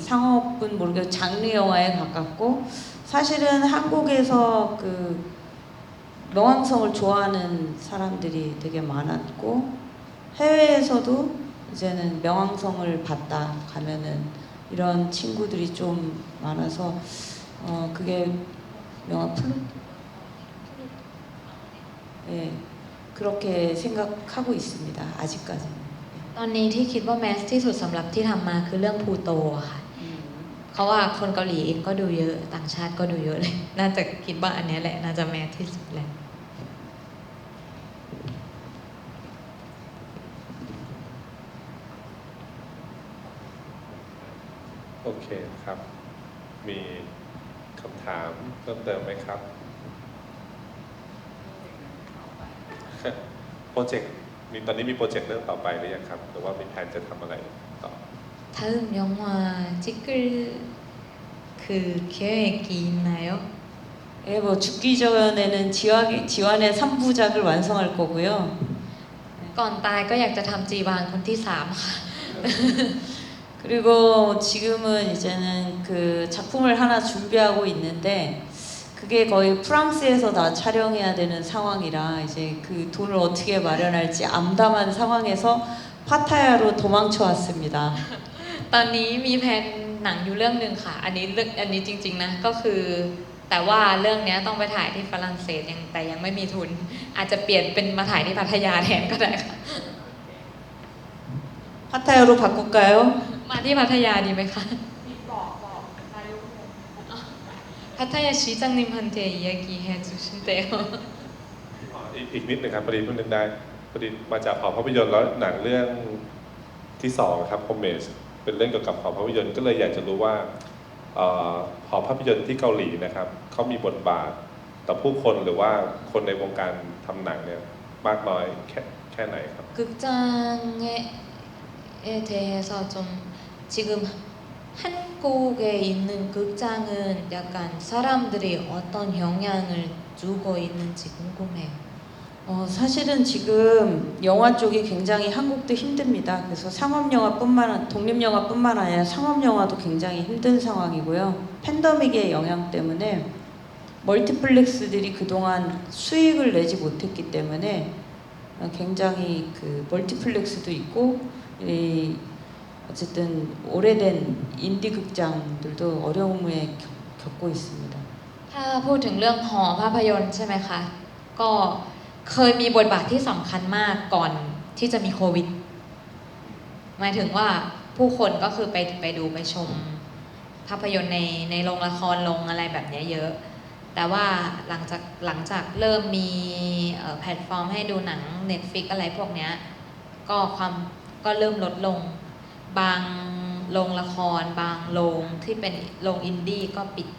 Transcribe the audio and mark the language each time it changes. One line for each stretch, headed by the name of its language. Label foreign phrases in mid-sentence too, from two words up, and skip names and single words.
Korean: 상업은 모르겠고 장르 영화에 가깝고 사실은 한국에서 그 명왕성을 좋아하는 사람들이 되게 많았고 해외에서도 이제는 명왕성을 봤다 가면은 이런 친구들이 좀 많아서 그게 명왕 플루? 예. 그렇게 생각하고 있습니다. 아직까지는.
Thai: ตอนนี้ที่คิดว่าแมสที่สุดสำหรับที่ทำมาคือเรื่องพลูโตอะค่ะเพราะว่าคนเกาหลีเองก็ดูเยอะต่างชาติก็ดูเยอะเลยน่าจะคิดว่าอันเนี้ยแหละน่าจะแมสที่สุดแหละ โอเคครับ มีคำถามเพิ่มเติมไหมครับ โปรเจกต์ตอนนี้มีโปรเจกต์เรื่องต่อไปหรือยังครับหรือว่ามีแผนจะทำอะไรต่อ
Korean: 다음 영화 찍을 그 계획이 있나요? 예, 뭐 죽기 전에는 지환의 3부작을 완성할 거고요.
Thai: ก่อนตายก็อยากจะทำจีวานคนที่3ค่ะ
Korean: 그리고 지금은 이제는 그 작품을 하나 준비하고 있는데 그게 거의 프랑스에서 다 촬영해야 되는 상황이라 이제 그 돈을 어떻게 마련할지 암담한 상황에서 파타야로 도망쳐 왔습니다.
Thai: ตอนนี้มีแผนหนังอยู่เรื่องหนึ่งค่ะอันนี้จริงๆนะก็คือแต่ว่าเรื่องนี้ต้องไปถ่ายที่ฝรั่งเศสแต่ยังไม่มีทุนอาจจะเปลี่ยนเป็นมาถ่ายที่พัทยาแทนก็ได้ค่ะ
Korean: 파타야로 바꿀까요?
Thai: มาที่พัทยาดีไหมคะ
Korean: 파타야 시장님한테 이야기해주신대요.
Thai: อีกนิดหนึ่งครับพอดีเพิ่งนึกได้พอดีมาจากหอภาพยนตร์แล้วหนังเรื่องที่2ครับคอมเมสเป็นเรื่องเกี่ยวกับหอภาพยนตร์ก็เลยอยากจะรู้ว่าหอภาพยนตร์ที่เกาหลีนะครับเขามีบทบาทต่อผู้คนหรือว่าคนในวงการทำหนังเนี่ยมากน้อยแค่ไหนครับ
Korean: 극장에 대해서 좀 지금 한국에 있는 극장은 약간 사람들이 어떤 영향을 주고 있는지 궁금해요. 사실은 지금 영화 쪽이 굉장히 한국도 힘듭니다. 그래서 독립영화뿐만 아니라 상업영화도 굉장히 힘든 상황이고요. 팬데믹의 영향 때문에 멀티플렉스들이 그동안 수익을 내지 못했기 때문에 굉장히 그 멀티플렉스도 있고 어쨌든 오래된 인디 극장들도 어려움에 겪고 있습니다.
Thai: ถ้าพูดถึงเรื่องหอภาพยนตร์ใช่ไหมคะก็เคยมีบทบาทที่สำคัญมากก่อนที่จะมีโควิดหมายถึงว่าผู้คนก็คือไปดูไปชมภาพยนตร์ในโรงละครโรงอะไรแบบนี้เยอะแต่ว่าหลังจากเริ่มมีแพลตฟอร์มให้ดูหนัง Netflix อะไรพวกเนี้ยก็เริ่มลดลงบางโรงละครบางโรงที่เป็นโรงอินดี้ก็ปิดไป